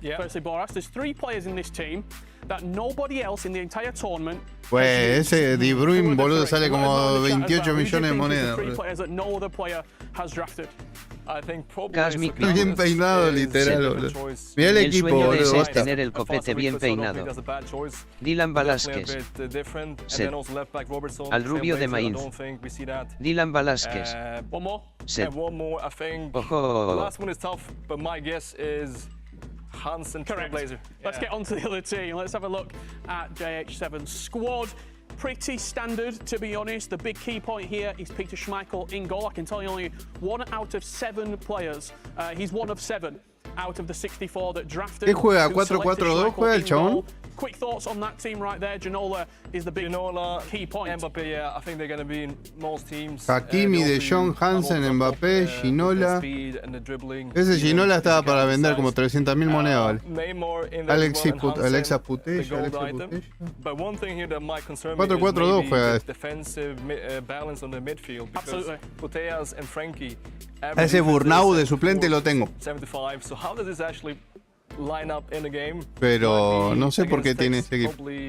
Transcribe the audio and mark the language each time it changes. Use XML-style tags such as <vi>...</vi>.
<en>Firstly, Boras, there's 3 players in this team that nobody else in the entire tournament.</en> <es>Pues ese De Bruyne, boludo, sale como 28 millones de monedas.</es> <en>3 players that no other player has drafted. I think Cosmic</en> <es>Bien peinado, literal, boludo. Mirá el equipo, sueño de ese boludo. es tener el copete bien peinado. Dylan Velázquez. Sed. Al rubio de Mainz. Dylan Velázquez. Sed. Ojo.</es> <en>Last one is tough, but my guess is Hansen Trailblazer. Let's get on to the other team. Let's have a look at JH7's squad. Pretty standard, to be honest. The big key point here is Peter Schmeichel in goal. I can tell you only 1 out of 7 players. He's 1 of 7 out of the 64 that drafted.</en> <es>¿Qué juega? ¿4-4-2 juega el chabón?</es> <en>Quick thoughts on that team right there. Ginola is the big key point. Mbappé, yeah, I think they're going to be in most teams. Hakimi, De Jong, Hansen, Mbappé, Ginola.</en> <es>Ese Ginola estaba para vender como 300.000 monedas, vale. Alexa Putella. 4-4-2 juega.</es> <en>Defensive balance on the midfield. Absolutely. Putellas and Frankie.</en> <es>Ese Burnau de suplente lo tengo. 75.</es> <en>So how does this actually line up in the game?</en> <es>Pero no sé por qué tiene ese equipo.</es>